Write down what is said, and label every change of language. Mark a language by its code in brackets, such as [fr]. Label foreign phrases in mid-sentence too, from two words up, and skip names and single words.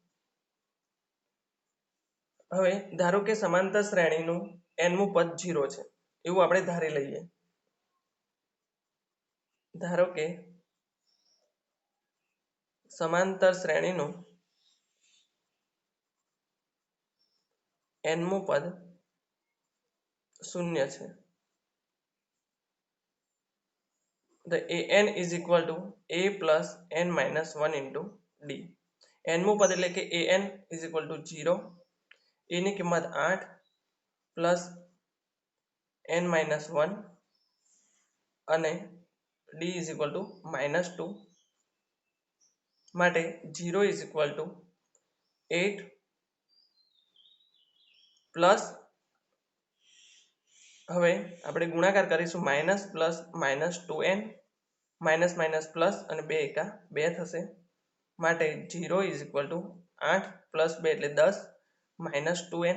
[gu] હવે ધારો કે સમાંતર શ્રેણીનું nમું પદ 0 છે એવું આપણે ધારી લઈએ. ધારો કે સમાંતર શ્રેણીનું nમું પદ 0 છે. [en] The an is equal to a plus n minus 1 into d. [gu] nમું પદ એટલે કે [en] an is equal to 0, [gu] a ની કિંમત [en] 8 plus n minus 1 [gu] અને [en] d is equal to -2, [gu] માટે [en] 0 is equal to 8 plus, [gu] હવે આપણે ગુણાકાર કરીશું [en] minus plus -2n minus minus plus [gu] અને 2 એકા 2 થશે, માટે 0 [en] is equal to 8 plus 2 [gu] એટલે 10 -2n.